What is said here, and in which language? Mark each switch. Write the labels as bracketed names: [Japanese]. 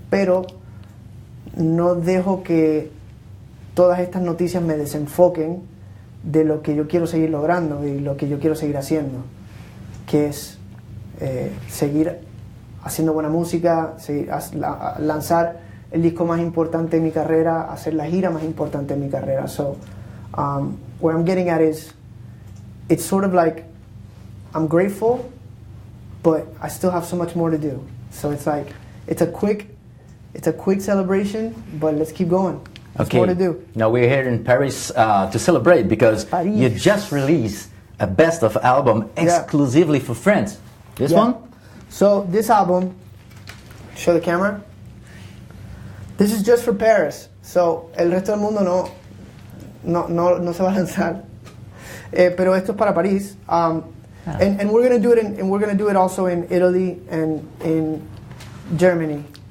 [Spanish] Pero no dejo que todas estas noticias me desenfoquen de lo que yo quiero seguir logrando y lo que yo quiero seguir haciendo, que es seguir haciendo buena música, lanzar el disco más importante de mi carrera, hacer la gira más importante de mi carrera. [English] So, where I'm getting at is, it's sort of like I'm grateful, but I still have so much more to do. So it's like it's a quick celebration, but let's keep going. There's more to do. Now we're here in Paris to celebrate because you just released a best of album exclusively for France. This one? So this album, show the camera. This is just for Paris. [Spanish] So el resto del mundo no se va a lanzar. Pero esto es para París. [English] And we're gonna do it and we're gonna do it also in Italy and in Germany.